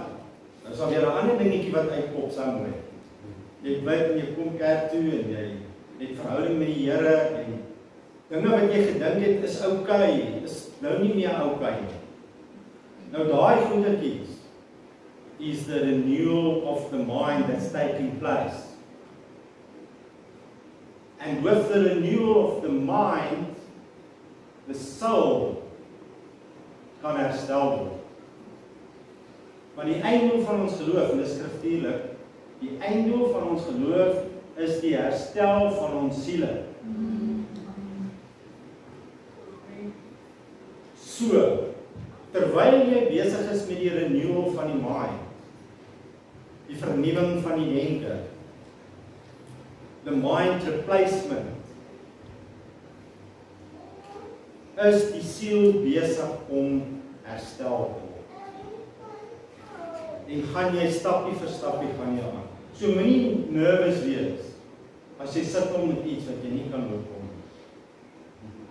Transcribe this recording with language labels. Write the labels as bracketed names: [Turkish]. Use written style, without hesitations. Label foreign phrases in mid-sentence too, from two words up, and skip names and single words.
[Afrikaans] Nou is daar weer 'n ander dingetjie wat uitpop saam. Jy bid en jy kom kerk toe en jy het verhouding met die Here en dinge wat jy gedink het is okay, is nou nie meer okay nie. Nou daai goedertjies is [English] the renewal of the mind that's taking place. And with the renewal of the mind, the soul [Afrikaans] kan herstel word. Maar die einddoel van ons geloof, en dit is skriftuurlik, die einddoel van ons geloof is die herstel van ons siele. So, terwyl jy besig is met die renewal van die mind, die vernuwing van die denke, [English] the mind replacement, [Afrikaans] is die siel besig om herstel te word. En gaan jy stapie vir stapie gaan jy aan. So moenie nervous wees as jy sit om met iets wat jy nie kan oorkom nie.